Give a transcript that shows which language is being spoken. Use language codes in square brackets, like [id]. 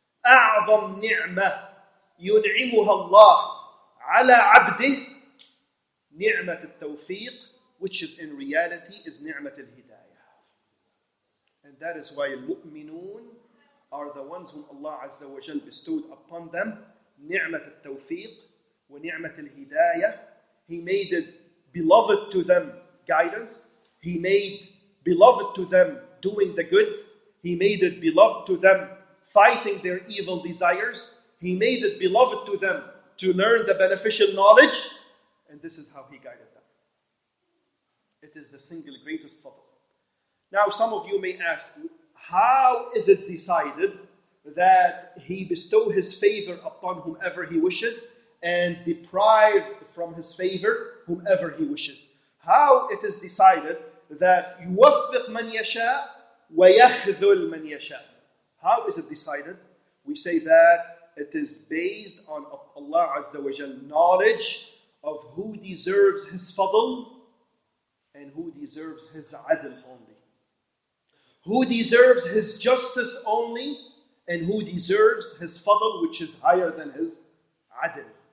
[ar] أعظم نعمة ينعمها الله على عبده نعمة التوفيق, [en] which is in reality is [ar] نعمة الهداية. [en] And that is why المؤمنون are the ones whom Allah Azza wa Jal bestowed upon them [ar] نعمة التوفيق ونعمة الهداية. [en] He made it beloved to them guidance. He made beloved to them doing the good. He made it beloved to them fighting their evil desires. He made it beloved to them to learn the beneficial knowledge. And this is how He guided them. It is the single greatest fadl. Now some of you may ask, how is it decided that He bestow His favor upon whomever He wishes and deprive from His favor whomever He wishes? How it is decided that [ar] يوفق من يشاء ويخذل من يشاء? [en] How is it decided? We say that it is based on Allah Azza wa Jal knowledge of who deserves His fadl and who deserves His adl only. Who deserves His justice only and who deserves His fadl, which is higher than His adl.